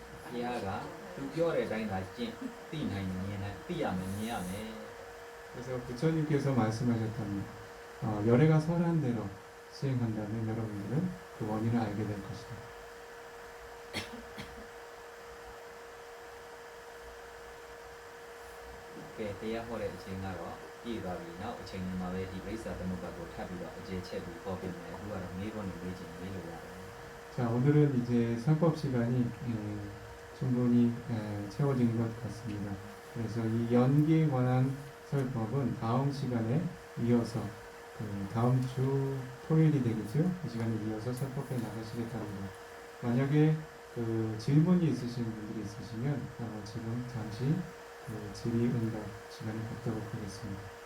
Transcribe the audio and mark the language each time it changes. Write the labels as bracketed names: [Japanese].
[Burmese] ဘုရားကသူပြောတဲ့အတိုင်းသာကျင့်သိနိုင်မြင်နိုင်သိရမယ်မြင်ရမယ် [Korean] 그래서 부처님께서 말씀하셨던 열애가 설한 대로 수행한다면 여러분들은 그 원인을 알게 될 것이다. [Burmese] ကဲတရားဟောတဲ့အချိန်ကတော့ပြည့်သွားပြီနောက်အချိန်လေးမှာပဲဒီပရိစ္ဆာသမုပ္ပါကိုထပ်ပြီးတော့အကျေချက်ပြီးဟောပြမယ်အခုကတော့မေးခွန်းတွေမေးချင်မေးလို့ရတယ် [Korean] 자, 오늘은 이제 설법 시간이 충분히 채워진 것 같습니다. 그래서 이 연기에 관한 설법은 다음 시간에 이어서 다음 주 토요일이 되겠죠? 이 시간에 이어서 설법해 나가시겠답니다. 만약에 질문이 있으신 분들이 있으시면 지금 잠시 질의응답 시간을 갖도록 하겠습니다.